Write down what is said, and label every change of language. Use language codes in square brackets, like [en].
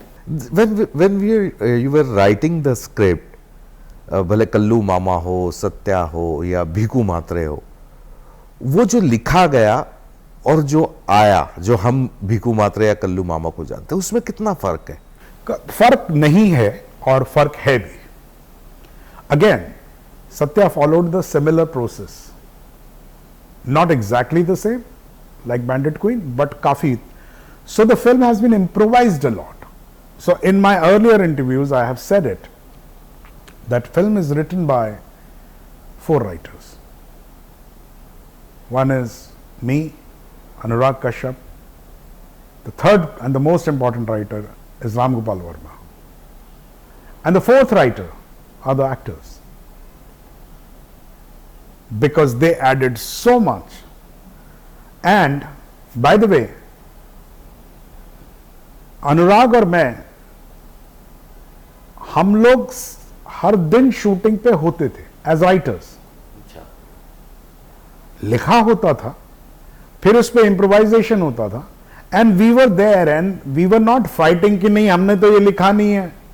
[en] when you were writing the script, [hi] भले कल्लू मामा हो, सत्या हो या भीकू मात्रे हो, वो जो लिखा गया और जो आया, जो हम भीकू मात्रे या कल्लू मामा को जानते हैं, उसमें कितना फर्क है? फर्क नहीं है और फर्क है भी। [en] Again, Satya followed the similar process, not exactly the same like Bandit Queen, but काफी। So the film has been improvised a lot. So in my earlier interviews, I have said it, that film is written by 4 writers. One is me, Anurag Kashyap. The third and the most important writer is Ram Gopal Verma. And the 4th writer are the actors. Because they added so much. And by the way, [hi] अनुराग और मैं, हम लोग हर दिन shooting पे होते थे as writers. लिखा होता था, फिर उस पे इम्प्रोवाइजेशन होता था, [en] and we were there and we were not fighting [hi] कि नहीं हमने तो ये लिखा नहीं है।